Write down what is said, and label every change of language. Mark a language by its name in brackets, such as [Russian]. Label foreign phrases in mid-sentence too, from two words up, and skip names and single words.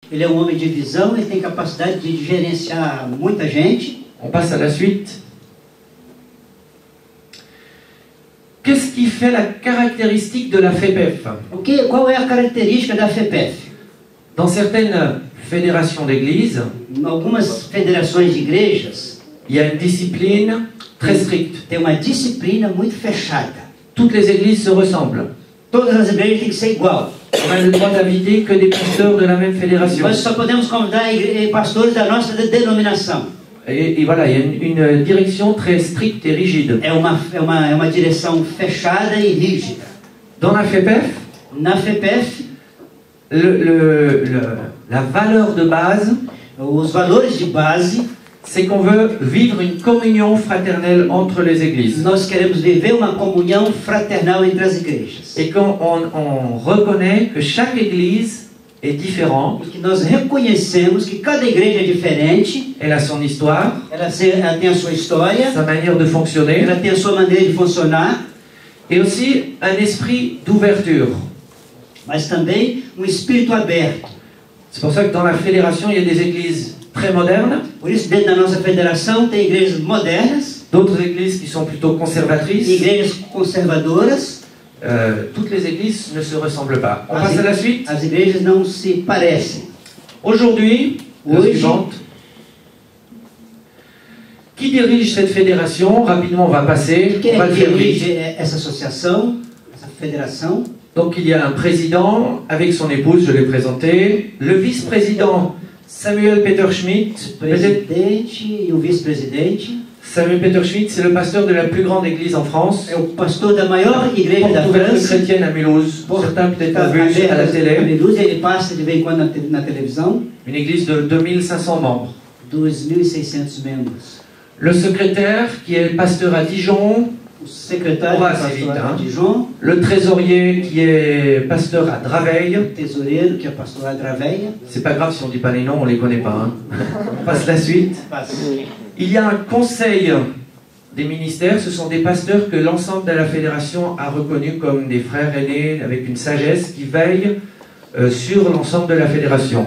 [Portuguese] Ele é homem de visão, ele tem capacidade de gerenciar muita gente. [French] On passe à la suite. Qu'est-ce qui fait la caractéristique de la FEPEF? [Portuguese] Qual é a característica da FEPEF? [French] Dans certaines fédérations d'églises, [Portuguese] Em algumas federações de igrejas, [French] il y a une discipline très stricte. [Portuguese] tem uma disciplina muito fechada. [French] Toutes les églises se ressemblent. [Portuguese] Todas as igrejas têm que ser igual. [French] On a le droit d'inviter que des pasteurs de la même fédération. [Portuguese] Nós só podemos convidar pastores da nossa denominação. [French] Et voilà, il y a une direction très stricte et rigide. [Portuguese] É uma direção fechada e rígida. [French] Dans la FEPEF, [Portuguese] Na FEPEF, [French] la valeur de base, [Portuguese] os valores de base, [French] c'est qu'on veut vivre une communion fraternelle entre les églises. [Portuguese] nós queremos viver uma comunhão fraternal entre as igrejas. [French] Et qu'on on reconnaît que chaque église est différente, [Portuguese] E que nós reconhecemos que cada igreja é diferente, [French] elle a son histoire, [Portuguese] ela tem a sua história, [French] sa manière de fonctionner, [Portuguese] ela tem a sua maneira de funcionar, [French] et aussi un esprit d'ouverture. [Portuguese] mas também um espírito aberto. [French] C'est pour ça que dans la fédération, il y a des églises très modernes, [Portuguese] Por isso, dentro da nossa federação, tem igrejas modernas, [French] d'autres églises qui sont plutôt conservatrices. [Portuguese] igrejas conservadoras. [French] Toutes les églises ne se ressemblent pas. On passe à la suite. [Portuguese] As igrejas não se parecem. [French] Aujourd'hui, la Oui. suivante. Qui dirige cette fédération? Rapidement, on va passer. [Portuguese] Quem [French] On va [Portuguese] é [French] le [Portuguese] que [French] faire vite. [Portuguese] dirige essa associação, essa federação? [French] Donc il y a un président avec son épouse, je l'ai présenté. Le vice-président Samuel Peter Schmidt. Peut-être [Portuguese] Presidente e o vice-presidente. Samuel Peter Schmidt, [French] c'est le pasteur de la plus grande église en France. [Portuguese] É o pastor da maior igreja da [French] Porte ouverte [Portuguese] França. [French] chrétienne à Mulhouse. Certains peut-être l'ont vu à la télé. [Portuguese] Ele passa de vez em quando na televisão. [French] Une église de 2500 membres. [Portuguese] 2.600 membros. [French] Le secrétaire qui est pasteur à Dijon. [Portuguese] O secretário [French] On va [Portuguese] do [French] assez vite, [Portuguese] pastor [French] hein. [Portuguese] de Dijon. [French] Le trésorier qui est pasteur à Draveil. [Portuguese] O tesoureiro, que é pastor Adraveia. [French] C'est pas grave si on dit pas les noms, on les connaît pas. Hein. On passe la suite. Il y a un conseil des ministères, ce sont des pasteurs que l'ensemble de la fédération a reconnus comme des frères aînés avec une sagesse qui veille sur l'ensemble de la fédération.